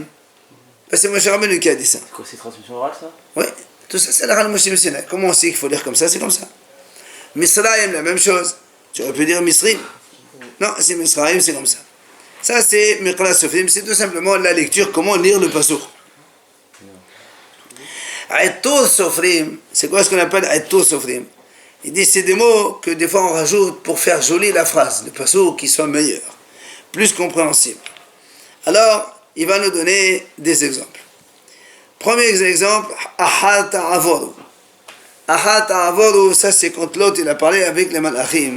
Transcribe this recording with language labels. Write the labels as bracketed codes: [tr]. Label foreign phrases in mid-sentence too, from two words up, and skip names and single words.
[fr] Parce que c'est Moshe Rabbeinu qui a dit ça. C'est quoi, c'est transmission orale ça? Oui, tout ça c'est la [he] הל משה מסיני. [fr] Comment on sait qu'il faut lire comme ça? C'est comme ça. Misraim, la même chose. Tu aurais pu dire Misrim. Non, c'est Misraim, c'est comme ça. Ça c'est [he] מקרא סופרים, [fr] c'est tout simplement la lecture, comment lire le pasuk. [he] עיטור סופרים, [fr] c'est quoi ce qu'on appelle [he] עיטור סופרים? [fr] Il dit c'est des mots que des fois on rajoute pour faire jolie la phrase, le pasuk qui soit meilleur, plus compréhensible. Alors, il va nous donner des exemples. Premier exemple, [he] אחר תעבורו. אחר תעבורו, [fr] ça c'est quand l'autre il a parlé avec les Malachim.